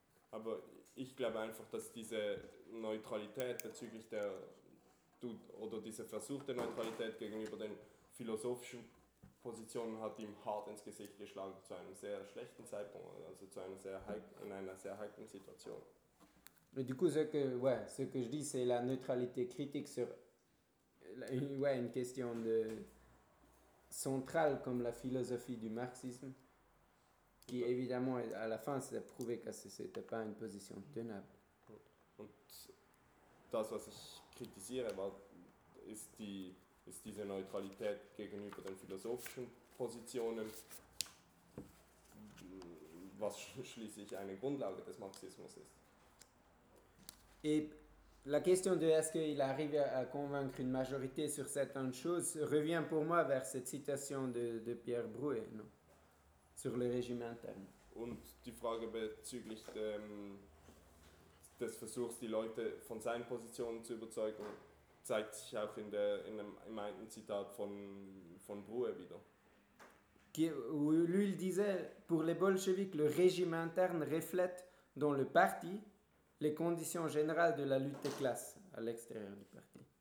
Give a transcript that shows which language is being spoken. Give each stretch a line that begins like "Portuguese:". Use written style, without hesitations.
German: Aber ich glaube einfach, dass diese Neutralität bezüglich der oder diese versuchte Neutralität gegenüber den philosophischen Positionen hat ihm hart ins Gesicht geschlagen zu einem sehr schlechten Zeitpunkt, also zu einer sehr heiklen Situation.
French: Mais du coup ce que je dis c'est la neutralité critique sur une question de centrale comme la philosophie du marxisme. Qui évidemment à la fin s'est prouvé que ce n'était pas une position tenable.
German: Und das, was ich kritisiere, ist diese Neutralität gegenüber den philosophischen Positionen, was schließlich eine Grundlage des Marxismus ist.
French: Et la question de est-ce qu'il arrive à convaincre une majorité sur certaines choses revient pour moi vers cette citation de Pierre Brouet, non? Sur le régime interne.
German: Und die Frage bezüglich des Versuchs, die Leute von seinen Positionen zu überzeugen, zeigt sich auch in einem Zitat von Brouet wieder.
French: Lui, il disait, pour les bolcheviks, le régime interne reflète dans le parti les conditions générales de la lutte des classes à l'extérieur du parti.